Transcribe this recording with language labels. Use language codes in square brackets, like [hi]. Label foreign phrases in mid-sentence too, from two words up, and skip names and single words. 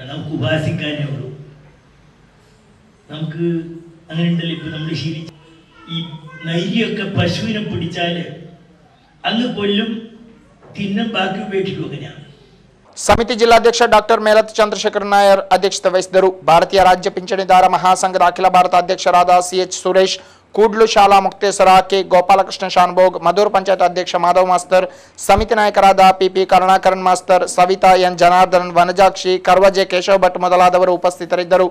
[ml] നമുക്ക് ഉപാസിക്കാനേ ഉള്ളൂ. നമുക്ക് അങ്ങനെ ഉണ്ടല്ലോ. ഇപ്പം നമ്മൾ ശീലിച്ച ഈ നരിയൊക്കെ പശുവിനെ പിടിച്ചാൽ അങ്ങ് കൊല്ലും, തിന്നും, ബാക്കി ഉപേക്ഷിക്കും. അങ്ങനെയാണ്. [kn] ಸಮಿತಿ ಜಿಲ್ಲಾಧ್ಯಕ್ಷ ಡಾಕ್ಟರ್ ಮೇಲತ್ ಚಂದ್ರಶೇಖರ್ ನಾಯರ್ ಅಧ್ಯಕ್ಷತೆ ವಹಿಸಿದರು. ಭಾರತೀಯ ರಾಜ್ಯ ಪಿಂಚಣಿದಾರ ಮಹಾಸಂಘದ ಅಖಿಲ ಭಾರತ ಅಧ್ಯಕ್ಷರಾದ CH ಸುರೇಶ್, ಕೂಡ್ಲು ಶಾಲಾ ಮುಕ್ತೇಸರ ಕೆ ಗೋಪಾಲಕೃಷ್ಣ ಶಾನ್ಭೋಗ್, ಮಧೂರ್ ಪಂಚಾಯತ್ ಅಧ್ಯಕ್ಷ ಮಾಧವ್ ಮಾಸ್ತರ್, ಸಮಿತಿ ನಾಯಕರಾದ PP ಕರುಣಾಕರನ್ ಮಾಸ್ತರ್, ಸವಿತಾ N ಜನಾರ್ದನ್, ವನಜಾಕ್ಷಿ, ಕರ್ವಜೆ ಕೇಶವ್ ಭಟ್ ಮೊದಲಾದವರು ಉಪಸ್ಥಿತರಿದ್ದರು.